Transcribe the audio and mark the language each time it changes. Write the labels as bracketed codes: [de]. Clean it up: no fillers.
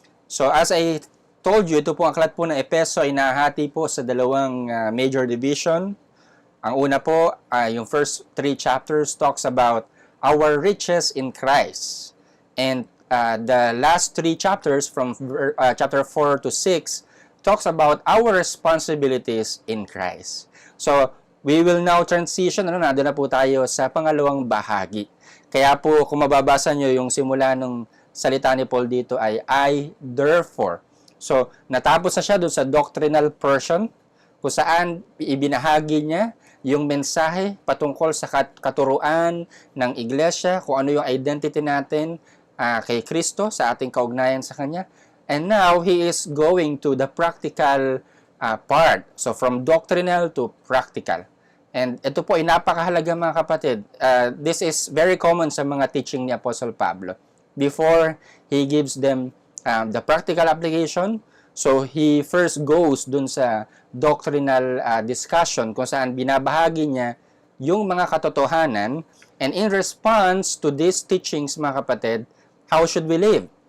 [tl] So as I told you, ito po ang aklat po ng Efeso ay nahati po sa dalawang major division. Ang una po, yung [en] first 3 chapters talks about our riches in Christ. And the last 3 chapters from chapter 4 to 6 talks about our responsibilities in Christ. [tl] So, [en] we will now transition, [tl] nandun na po tayo sa pangalawang bahagi. Kaya po, kung mababasa nyo yung simula ng salita ni Paul dito ay [en] I, therefore. [tl] So, natapos na siya dun sa doctrinal portion, kung saan ibinahagi niya yung mensahe patungkol sa katuruan ng iglesia, kung ano yung identity natin kay Kristo sa ating kaugnayan sa Kanya. [en] And now, he is going to the practical part. So, from doctrinal to practical. [tl] And ito po ay napakahalaga mga kapatid. [en] This is very common sa mga teaching ni Apostle Pablo. Before he gives them the practical application, so he first goes dun sa doctrinal discussion [tl] kung saan binabahagi niya yung mga katotohanan, [en] and in response to these teachings mga kapatid, how should we live?